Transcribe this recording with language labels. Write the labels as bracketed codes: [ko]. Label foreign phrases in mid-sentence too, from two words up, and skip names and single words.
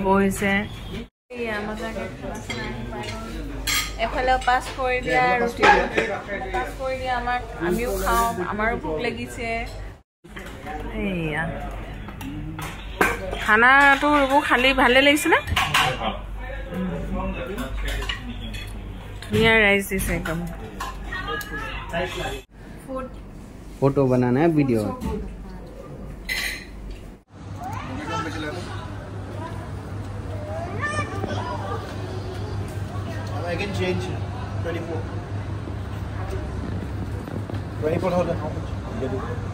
[as] বহিছে মজাকৈ খানা চানা আহি পাই এফালে পাছ কৰি দিয়া ৰুটি পাছ কৰি দিয়া আমাক আমিও খাওঁ আমাৰো ভোক লাগিছে এইয়া খানাটো এইবোৰ খালি ভালে লাগিছেনে ধুনীয়া ৰাইচ দিছে একদম [hi] फोटो बनाना है वीडियो [en] I can change 24. 24,000. How much? Get it.